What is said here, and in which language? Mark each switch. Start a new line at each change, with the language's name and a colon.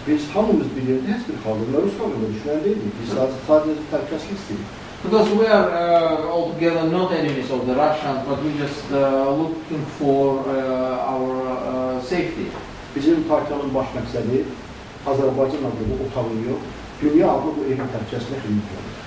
Azerbaijani: Biz hamımız bir yerdə heç bir xalqında, Rus xalqında düşmən deyilik. Biz sadəcə təhlükəsizlik istəyirik.
English: Because we are altogether not enemies of the Russians, but we just looking for our safety.
Azerbaijani: Bizim partiyanın baş məqsədi Azərbaycan adlı bu otağın yox, dünya adlı bu evin təhlükəsizlik xidmətidir.